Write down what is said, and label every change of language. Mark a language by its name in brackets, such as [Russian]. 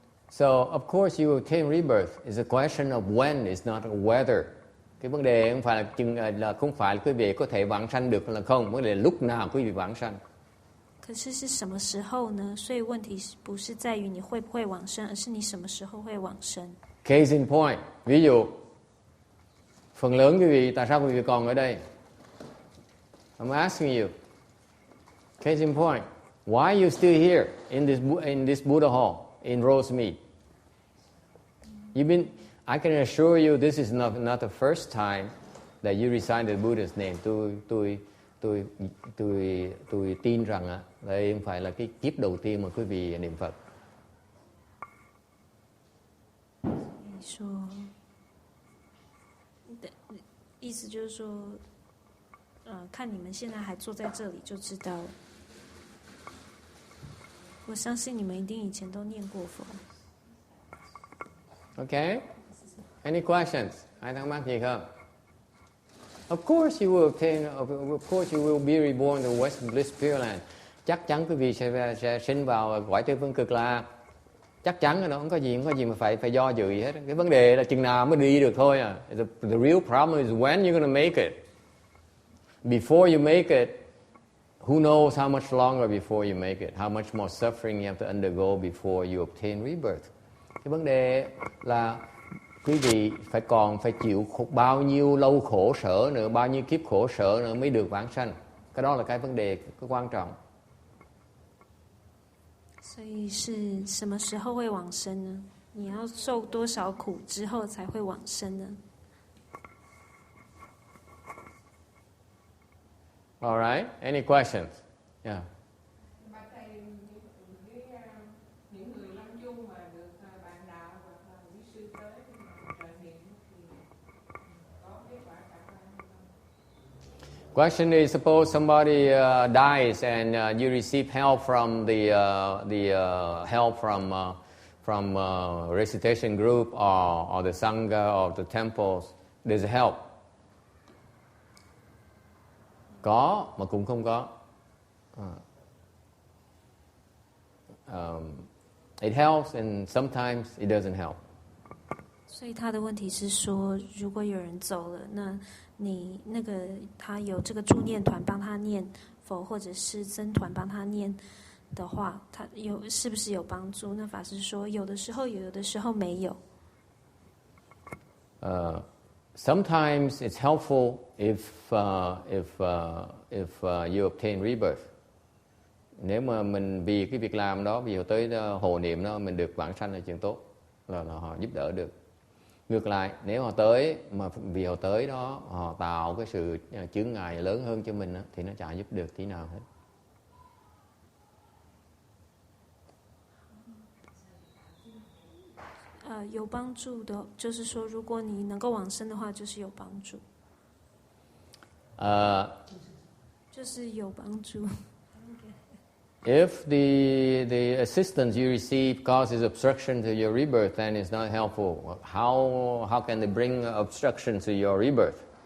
[English] So of course you will obtain rebirth. It's a question of when, it's not a whether. [Vietnamese] Cái vấn đề không phải không phải là quý vị có thể vãng sanh được hay là không, vấn đề là lúc nào quý vị vãng sanh. [Chinese] 可是是什么时候呢？所以问题不是在于你会不会往生，而是你什么时候会往生。 [English] Case in point. [Vietnamese] Ví dụ, phần lớn quý vị tại sao quý vị còn ở đây? [English] I'm asking you. Case in point. Why are you still here in this Buddha hall in Rosemead? I can assure you this is not the first time that you recite the Buddha's name. [Vietnamese] Tôi tin rằng đây không phải là cái kiếp đầu tiên mà quý vị niệm Phật. [Chinese] 说，意思就是说，看你们现在还坐在这里就知道了。我相信你们一定以前都念过佛。 [English] Okay? Any questions? [Vietnamese] Ai thắc mắc gì không? [English] Of course you will obtain. Of course you will be reborn in the West Bliss Pureland. [Vietnamese] Chắc chắn quý vị sẽ sinh vào cõi Tây Phương Cực Lạc. Chắc chắn rồi đó, không có gì mà phải do dự gì hết. Cái vấn đề là chừng nào mới đi được thôi à. [English] The real problem is when you're going to make it. Before you make it, who knows how much longer before you make it? How much more suffering you have to undergo before you obtain rebirth? [Vietnamese] Cái vấn đề là quý vị phải chịu bao nhiêu lâu khổ sở nữa, bao nhiêu kiếp khổ sở nữa mới được vãng sanh. Cái đó là cái vấn đề cái quan trọng. [Chinese] 所以是什么时候会往生呢？你要受多少苦之后才会往生呢？ [English] All right. Any questions? Yeah. [Vietnamese] Mà thầy những người lâm chung mà được bạn đạo hoặc là quý sư tới trợ niệm thì có kết quả khả quan hay không? [English] Question is, suppose somebody dies and you receive help from the help from recitation group or the sangha or the temples. There's help. [Vietnamese] Có mà cũng không có. [English] It helps and sometimes it doesn't help. [Chinese] 所以他的问题是说，如果有人走了，那你那个他有这个助念团帮他念佛，或者是僧团帮他念的话，他是不是有帮助？那法师说，有的时候有，有的时候没有。 [English] Sometimes it's helpful if you obtain rebirth. [Vietnamese] Nếu mà mình vì cái việc làm đó, vì tới hộ niệm đó mình được vãng sanh là chuyện tốt, là họ giúp đỡ được. Ngược lại, nếu họ tới mà vì họ tới đó họ tạo cái sự chướng ngại lớn hơn cho mình đó, thì nó chả giúp được tí nào hết. [Chinese] 有帮助的，就是说，如果你能够往生的话，就是有帮助。就是有帮助。 [English] If the assistance you receive causes obstruction to your rebirth, then it's not helpful. How can they bring obstruction to your rebirth?